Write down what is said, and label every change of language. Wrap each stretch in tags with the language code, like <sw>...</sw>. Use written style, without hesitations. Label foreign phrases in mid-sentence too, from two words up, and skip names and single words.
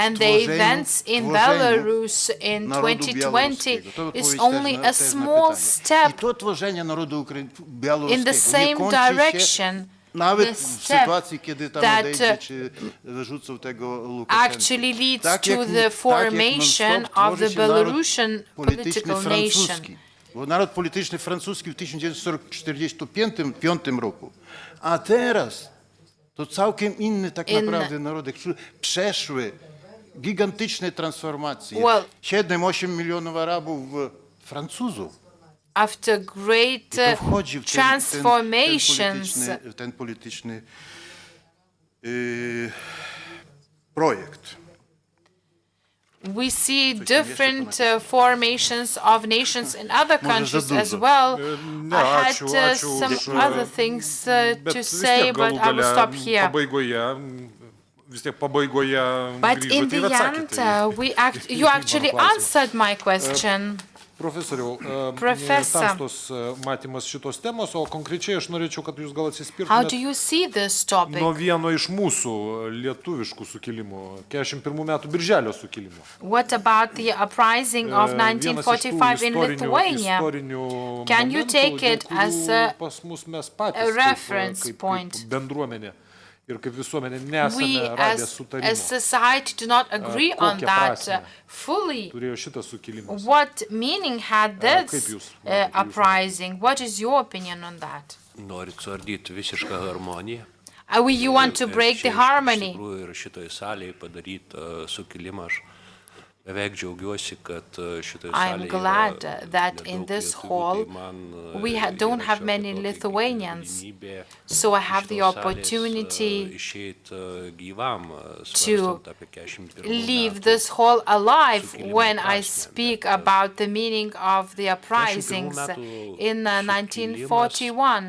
<en>and the events in Belarus in 2020 is only a small step in the same direction. The step that actually leads to the formation of the Belarusian political nation.</en> <pl>Bo naród polityczny francuski w 1945 roku. A teraz to całkiem inny tak naprawdę narody, które przeszły gigantyczne transformacje. 7-8 milionów Arabów Francuzów.</pl> <en>After great transformations,</en> <pl>ten polityczny projekt.</pl> <en>We see different formations of nations in other countries as well. I had some other things to say, but I will stop here. But in the end, you actually answered my question.</en> <lt>Profesoriau, tamstos matymas šitos temos, o konkrečiai aš norėčiau, kad jūs gal atsispirtumėt nuo vieno iš mūsų lietuviškų sukilimų, 41 metų Birželio sukilimų.</lt> <en>What about the uprising of 1945 in Lithuania? Can you take it as a reference point?</en> <lt>Bendruomenė. Ir kaip visuomenė nesame radę sutarimo.</lt> <en>We as a society do not agree on that fully.</en> <lt>Turėjo šitas sukilimas.</lt> <en>What meaning had this uprising? What is your opinion on that?</en> <lt>Norit suardyti visišką harmoniją.</lt> <en>You want to break the harmony.</en> <lt>Iš tikrųjų ir šitoje salėje padaryti sukilimą aš beveik džiaugiuosi, kad šitoje salėje</lt> <en>I'm glad that in this hall we don't have many Lithuanians, so I have the opportunity to leave this hall alive when I speak about the meaning of the uprisings in 1941.</en>